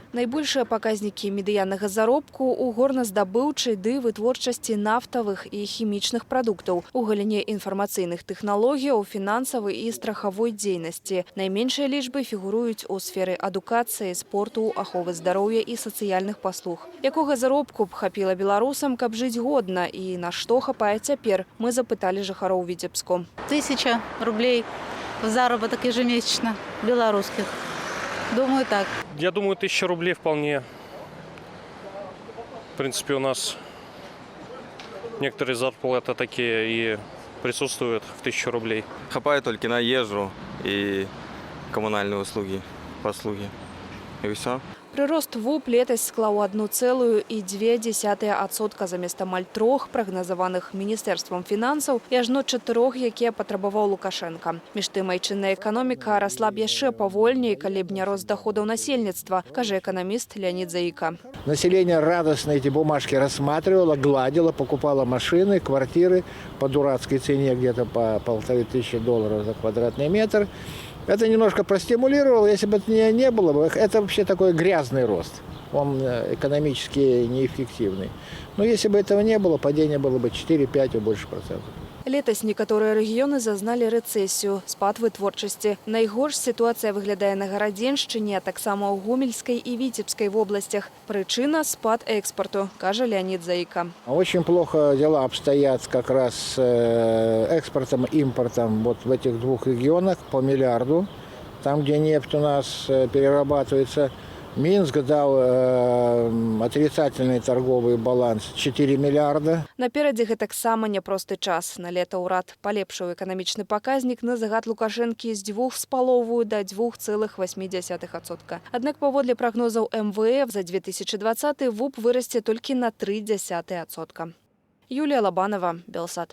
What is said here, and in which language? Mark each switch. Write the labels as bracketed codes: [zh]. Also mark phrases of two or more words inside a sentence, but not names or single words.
[be] Найбольшыя паказнікі медыяннага заробку ў горназдабыўчай ды вытворчасці нафтавых і хімічных прадуктаў, у галіне інфармацыйных тэхналогіяў, фінансавай і страхавой дзейнасці. Найменшыя лічбы фігуруюць у сферы адукацыі, спорту, аховы здароўя і сацыяльных паслуг. Якога заробку б хапіла беларусам, каб жыць годна, і на што хапае цяпер, мы запыталі жыхароў Віцебску. [ru] 1000 рублей в заработок ежемесячно белорусских. Думаю, так. Я думаю, 1000 рублей вполне. В принципе, у нас некоторые зарплаты такие и присутствуют в 1000 рублей. [be] Хапае толькі на ежу і камунальныя услугі, паслугі. І ўсё. Прырост ВУП летась склаў 1,2% замест амаль 3 прагназаваных Міністэрствам фінансаў і ажно 4, якія патрабаваў Лукашенка. Між тым, айчынная эканоміка расла б яшчэ павольней, калі б не рост доходаў насельніцтва, кажа эканаміст Леонид Заика. [ru] Население радостно эти бумажки рассматривало, гладило, покупало машины, квартиры по дурацкой цене, где-то по $1500 за квадратный метр. Это немножко простимулировало, если бы это не было бы, это вообще такой грязный рост, он экономически неэффективный. Но если бы этого не было, падение было бы 4-5 и больше процентов. [be] Летась некаторыя рэгіёны зазналі рэцэсію, спад вытворчасці. Найгорш сітуацыя выглядае на Гарадзеншчыне, а таксама ў Гомельскай і Віцебскай вобласцях. Прычына – спад экспорту, кажа Леонид Заика. [ru] Очень плохо дела обстоят как раз с экспортом и импортом вот в этих двух регионах по миллиарду. Там, где нефть у нас перерабатывается, Минск дал отрицательный торговый баланс 4 миллиарда. [be] Наперадзе гэтаксама няпросты час. На лета ўрад палепшыў эканамічны паказнік на загад Лукашэнкі з 2,5 до 2,8%. Аднак паводле прагнозаў МВФ за 2020 ВУП вырасце толькі на 0,3%. Юлія Лабанова, Белсат.